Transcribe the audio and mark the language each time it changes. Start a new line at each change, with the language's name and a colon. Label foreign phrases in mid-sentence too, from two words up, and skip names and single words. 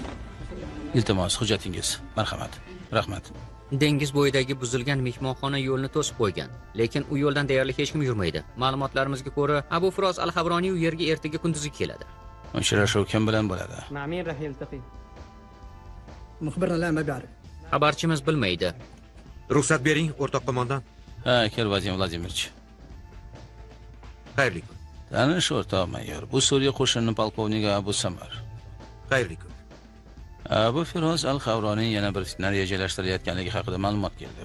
Uzbek: Iltimos, hujjatingiz. Marhamat. Rahmat. Dengiz bo'yidagi buzilgan mehmonxona yo'lni to'sib qo'ygan, lekin u yo'ldan deyarli hech kim yurmaydi. Ma'lumotlarimizga ko'ra, Abu Firoz al-Havroniy u yerga ertaga kunduzi keladi. Uchrashuv kim bilan bo'ladi?
Arabic: مع مين راح يلتقي؟ مخبرنا لا ما بيعرف.
Uzbek: Xabarchimiz bilmaydi. Ruxsat bering, o'rtoq qo'mondan. Ha, kel Vadim Vladimirch. Xayrli kun. Tanish o'rtoq mayor. Bu Suriya qo'shini polkovnigi Abu Samar. Xayrli kun. Abu Firoz al-Xavroniy yana bir fitna rejalashtirayotganligi haqida ma'lumot keldi.